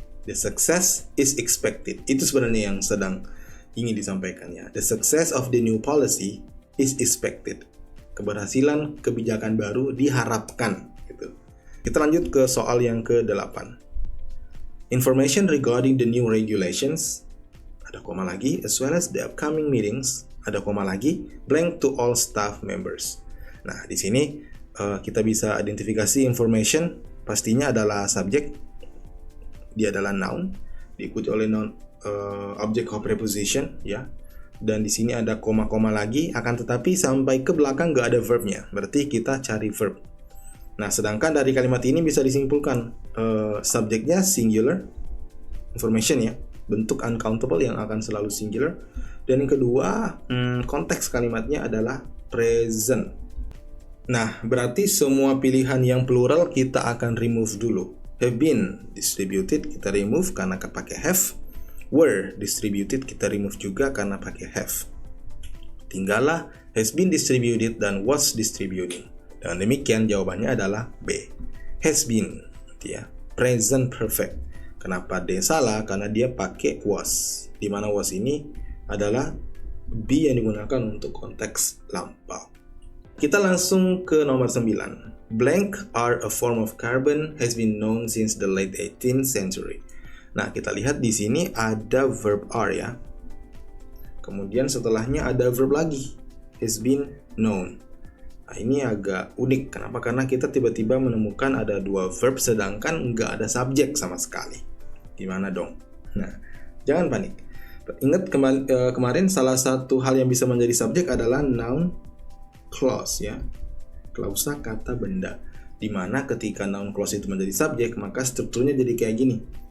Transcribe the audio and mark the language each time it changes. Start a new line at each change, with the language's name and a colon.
English: The success is expected.
Indonesian: Itu sebenarnya yang sedang ingin disampaikannya.
English: The success of the new policy is expected.
Indonesian: Keberhasilan kebijakan baru diharapkan gitu. Kita lanjut ke soal yang ke-8.
English: Information regarding the new regulations,
Indonesian: ada koma lagi,
English: as well as the upcoming meetings, ada koma lagi, blank to all staff members.
Indonesian: Nah, di sini kita bisa identifikasi information, pastinya adalah subjek, dia adalah noun, diikuti oleh
English: object of preposition,
Indonesian: ya. Dan di sini ada koma-koma lagi, akan tetapi sampai ke belakang nggak ada verbnya, berarti kita cari verb. Nah, sedangkan dari kalimat ini bisa disimpulkan subjeknya singular, information ya, bentuk uncountable yang akan selalu singular. Dan yang kedua, konteks kalimatnya adalah present. Nah, berarti semua pilihan yang plural kita akan remove dulu.
English: Have been distributed
Indonesian: kita
English: remove
Indonesian: karena pakai
English: have. Were distributed
Indonesian: kita
English: remove juga
Indonesian: karena pakai
English: have.
Indonesian: Tinggallah
English: has been distributed dan was distributed.
Indonesian: Dengan demikian jawabannya adalah B.
English: Has been, ya, present perfect.
Indonesian: Kenapa D salah? Karena dia pakai was. Di mana was ini adalah be yang digunakan untuk konteks lampau. Kita langsung ke nomor 9.
English: Blank are a form of carbon has been known since the late 18th century.
Indonesian: Nah, kita lihat di sini ada verb are ya. Kemudian setelahnya ada verb lagi, has been known. Nah, ini agak unik. Kenapa? Karena kita tiba-tiba menemukan ada dua verb sedangkan nggak ada subjek sama sekali. Gimana dong? Nah, jangan panik. Ingat kemarin salah satu hal yang bisa menjadi subjek adalah noun clause ya. Klausa kata benda. Dimana ketika noun clause itu menjadi subjek, maka strukturnya jadi kayak gini.